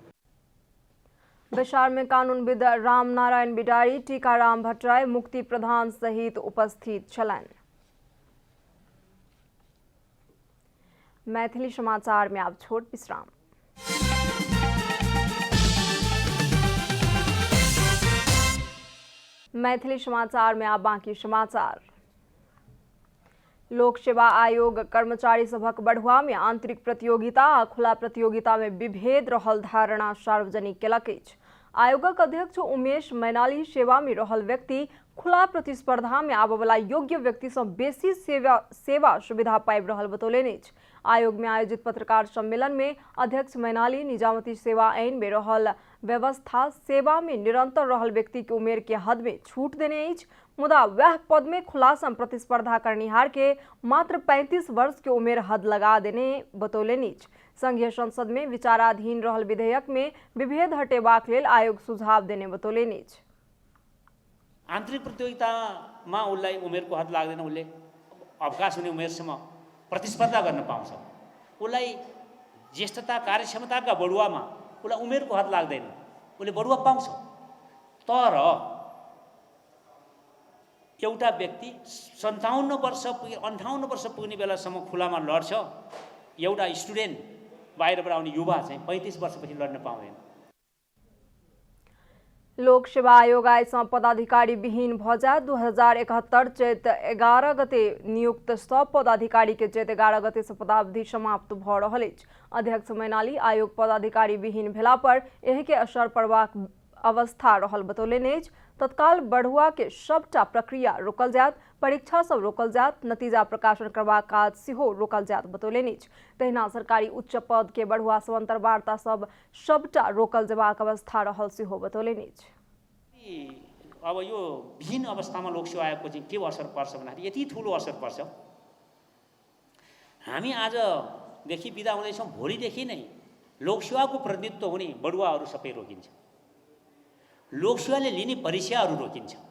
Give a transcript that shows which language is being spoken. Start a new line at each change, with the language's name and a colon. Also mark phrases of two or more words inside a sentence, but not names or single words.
Maithili: विचार में कानूनविद रामनारायण बिडारी, टीकाराम भट्टराई, मुक्ति प्रधान सहित उपस्थित छलन। मैथिली समाचार में अब छोट विश्राम। मैथिली समाचार में आप बाकी समाचार। लोक सेवा आयोग कर्मचारी सभक बढ़ुआ में आंतरिक प्रतियोगिता आ खुला प्रतियोगिता में विभेद रहल धारणा सार्वजनिक केलक अछि। आयोगक अध्यक्ष उमेश मैनाली सेवा में रहल व्यक्ति खुला प्रतिस्पर्धा में आबयवला योग्य व्यक्ति से बेसी सेवा सुविधा पाबि रहल बतौलनि अछि। आयोग में आयोजित पत्रकार सम्मेलन में अध्यक्ष मैनाली निजामती सेवा ऐन में रहल व्यवस्था सेवा में निरंतर रहल व्यक्ति के उमेर के हद में छूट देने अछि, मुदा वह पद में खुलासा प्रतिस्पर्धा करनिहार के मात्र 35 वर्ष के उमेर हद लगा देने बतौलनि अछि। संघीय संसद में विचाराधीन रहल विधेयक में विभेद हटेबाक लेल आयोग सुझाव देने बतौलनि अछि।
Nepali: आंतरिक प्रतियोगितामा उसलाई उमेरको हद लाग्दैन, उसले अवकाश हुने उमेरसम्म प्रतिस्पर्धा गर्न पाउँछ। उसलाई ज्येष्ठता कार्यक्षमताका बढुवामा उसलाई उमेरको हद लाग्दैन, उसले बढुवा पाउँछ। तर एउटा व्यक्ति 57 वर्ष 58 वर्ष पुग्ने बेलासम्म खुलामा लड्छ, एउटा स्टुडेन्ट बाहिरबाट आउने युवा चाहिँ 35 वर्षपछि लड्न पाउँदैन।
Maithili: लोक सेवा आयोग आइसँ पदाधिकारी विहीन भ जाय। 2071 चैत 11 गते नियुक्त सब पदाधिकारी के चैत 11 गते से पदावधि समाप्त भ रहल अछि। अध्यक्ष मैनाली आयोग पदाधिकारी विहीन भेला पर एहि के असर पड़बाक अवस्था रहल बतौलनि अछि। तत्काल बढ़ुआ के सबटा प्रक्रिया रोकल जायत, परीक्षा सब रोकल जायत, नतीजा प्रकाशन करबाक काज सेहो रोकल जायत बतौलनि अछि। तहिना सरकारी उच्च पद के बढ़ुआ सब अंतर्वार्ता सबटा रोकल जेबाक अवस्था रहल सेहो बतौलनि अछि।
Nepali: अब यो विहीन अवस्थामा लोक सेवा आयोगको चाहिँ के असर पर्छ भन्दाखेरि यति ठुलो असर पर्छ। हामी आजदेखि बिदा हुँदैछौँ, भोलिदेखि नै लोक सेवाको प्रतिनिधित्व हुने बढुवाहरू सबै रोकिन्छ, लोक सेवाले लिने परीक्षाहरू रोकिन्छ।